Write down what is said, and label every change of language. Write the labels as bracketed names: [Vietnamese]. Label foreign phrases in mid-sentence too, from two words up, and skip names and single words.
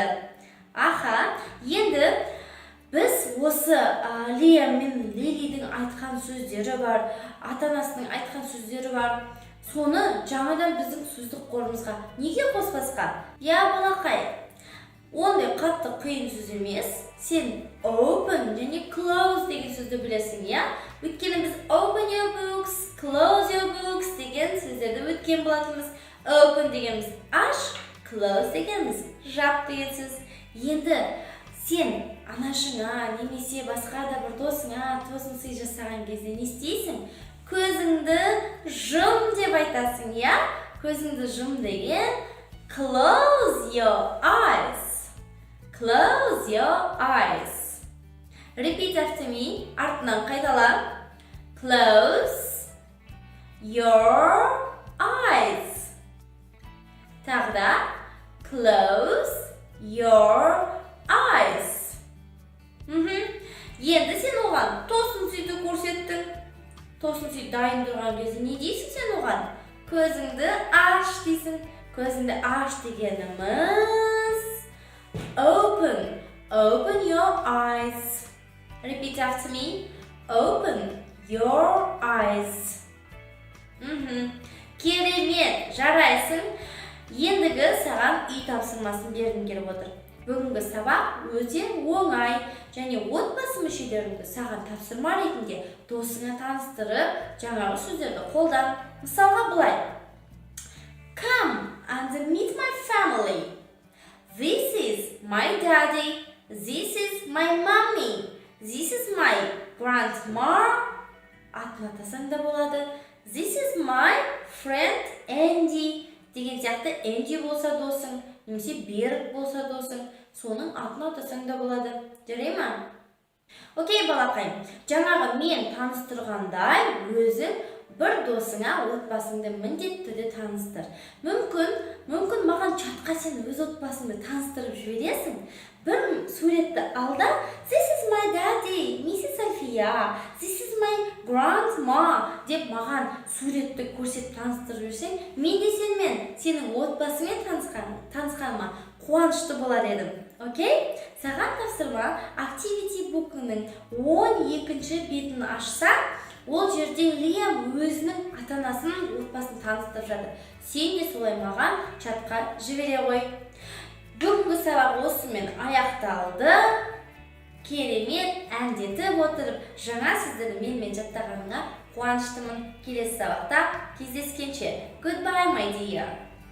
[Kazakh] Аха, енді біз осы Лиам мен Лилидің айтқан сөздері бар, ата-анасының айтқан сөздері бар. Соны жаңадан біздің сөздік қорымызға неге қоспасқа? Я балақай, Ондай қатты қиын сөз емес. Сен open және close деген сөзді білесің, иә? Өйткені біз [English] open your books, close your books [Kazakh] деген сөздерді өткен болатынбыз. Open дегеніміз аш, close дегеніміз жап деген сөз. Енді сен анашыңа немесе басқа да бір досыңа тосын сый жасаған кезде не істейсің? Көзіңді жым деп айтасың, иә? Көзіңді жым деген [English] close your eyes. Close your eyes. Repeat after me. [Kazakh] Артынан қайтала. [English] Close your eyes. [Kazakh] Тағы да. [English] Close your eyes. [Kazakh] Енді сен оған тосын сүйді көрсеттің. Тосын сүй дайын тұрған кезде не дейсің сен оған? Көзіңді аш дейсің. Көзіңді аш дегеніміз open. [English] Open your eyes. Repeat after me. Open your eyes. [Kazakh] Керемет, жарайсың. Ендігі саған үй тапсырмасын бергім келіп отыр. Бүгінгі сабақ өте оңай және отбасы мүшелеріңді саған тапсырма ретінде досыңа таныстырып, жаңағы сөздерді қолдан. Мысалға былай. [English] Come and meet my family. This is my daddy. This is my mommy. This is my grandma. [Kazakh] Атын атасаң да болады. [English] This is my friend Andy. [Kazakh] Деген сияқты Andy болса досың, немесе Берік болса досың, соның атын атасаң да болады. Жарай ма? Окей, балақайым. Жаңағы мен таныстырғандай өзің бір досыңа отбасыңды міндетті түрде таныстыр. Мүмкін маған чатқа сен өз отбасыңды таныстырып жібересің. Бір суретті алда, [English] this is my daddy, Mrs. [Kazakh] София, [English] this is my grandma [Kazakh] деп маған суретті көрсетіп таныстырып жүрсең, мен де сенің отбасыңмен танысқаныма қуанышты болар едім. Окей? Саған тапсырма [English] activity book'ының [Kazakh] 12-ші бетін ашса, ол жерде Лиам өзінің ата-анасының отбасын таныстырып жатыр. Сен де солай маған чатқа жібере ғой. Бүгінгі сабақ осымен аяқталды. Керемет әндетіп отырып, жаңа сөздерді менімен жаттағаныңа қуаныштымын. Келесі сабақта кездескенше. [English] Goodbye, my dear.